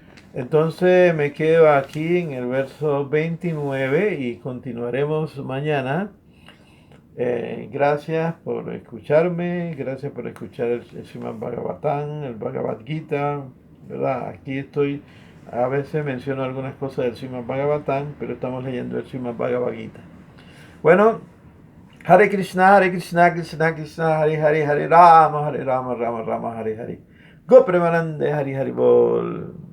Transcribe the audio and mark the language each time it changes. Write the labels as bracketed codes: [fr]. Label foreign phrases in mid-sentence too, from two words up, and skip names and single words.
[es] Entonces me quedo aquí en el verso 29 y continuaremos mañana. Gracias por escucharme, gracias por escuchar el Srimad Bhagavatam, el Bhagavad Gita, ¿verdad? Aquí estoy, a veces menciono algunas cosas del Srimad Bhagavatam, pero estamos leyendo el Srimad Bhagavad Gita. [sa] Bueno, Hare Krishna, Krishna Krishna, Hare Hare, Hare Rama, Rama Rama, Hare Hare. Go Premanande, Hare Hare Bol.